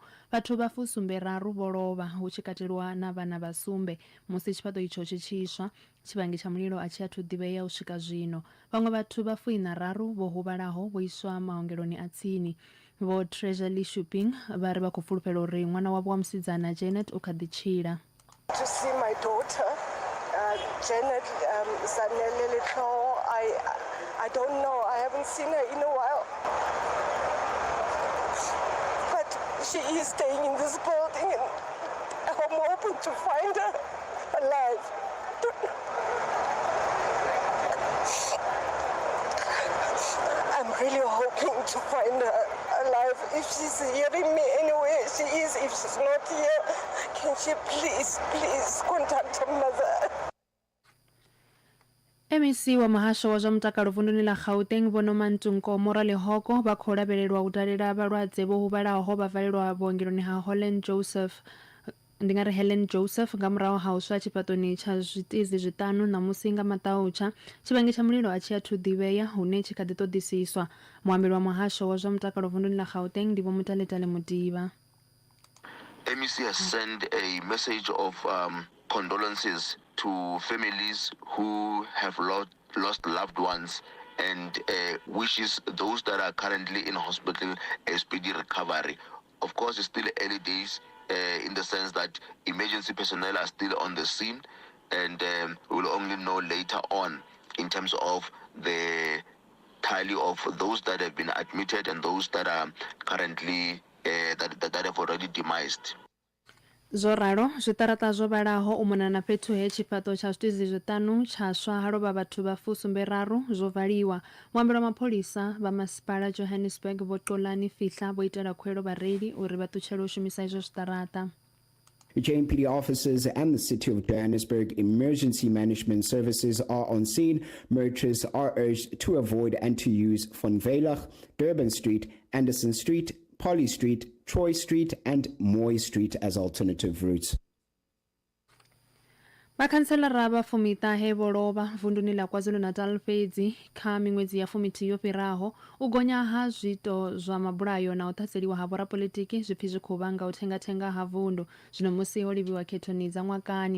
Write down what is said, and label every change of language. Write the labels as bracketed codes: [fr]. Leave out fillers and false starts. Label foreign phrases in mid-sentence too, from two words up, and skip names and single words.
[ve] Vhathu vha fusumbe raru vho lovha hu tshi katelwa na vhana vha sumbe musi tshifhaṱo itsho tshi tshiswa. Tshivhangi tsha mulilo a tshi athu ḓivhea u swika zwino. Vhaṅwe vhathu vha 43 vho huvhalaho vho iswa maongeloni a tsini. Vho Treasury Shopping vha ri vha khou fulufhela uri ṅwana wavho wa musidzana Janet u kha ḓi tshila. [en] To see my daughter, Janet Zanele Little, I don't know, I haven't seen her in a while. But she is staying in this building and I'm hoping to find her alive. I'm really hoping to find her alive. If she's hearing me anywhere, she is. If she's not here, can she please contact her mother? [ve] MEC wa muhasho wa zwa mutakalo vunḓuni ḽa Gauteng Vho Nomantunko Moralehoko vha khou lavhelelwa u dalela vhalwadze vho huvhalaho vha valelwa vhuongeloni ha Helen Joseph nga murahu ha u swa tshifhaṱoni tsha zwitizi zwiṱanu ṋamusi nga Mataucha. Tshivhangi tsha mulilo a tshi athu ḓivhea hune tshi kha ḓi ṱoḓisiswa. Muambeli wa muhasho wa zwa mutakalo vunḓuni ḽa Gauteng ndi Vho Mutaletale Mudiba. [en] MEC has sent a message of condolences to families who have lost loved ones and wishes those that are currently in hospital a speedy recovery. Of course, it's still early days in the sense that emergency personnel are still on the scene, and we will only know later on in terms of the tally of those that have been admitted and those that are currently that have already demised. [ve] Zwo ralo zwiṱaraṱa zwo vhalaho u mona na fhethu he tshifhaṱo tsha zwitizi zwiṱanu tsha swa ha lovha vhathu vha fusumbe raru zwo valiwa. Muambeli wa mapholisa vha masipala Johannesburg Vho Xolani Fihla vho itela khuwelo vhareili uri vha ṱutshele u shumisa izwo zwiṱaraṱa. [en] JMPD officers and the City of Johannesburg Emergency Management Services are on scene. Motorists are urged to avoid and to use Von Veilig, Durban Street, Anderson Street, Polly Street, Troy Street and Moy Street as alternative routes. [ve] Vakhanselara vha fumiṱahe vho lovha vunḓuni ḽa KwaZulu-Natal fhedzi kha miṅwedzi ya fumithi yo fhiraho. U gonya ha zwiito zwa mabulayo na u ṱhaseliwa ha vhorapolitiki zwipfi zwi khou vhanga u thengathenga ha vunḓu zwino musi ho livhiwa khethoni dza ṅwakani.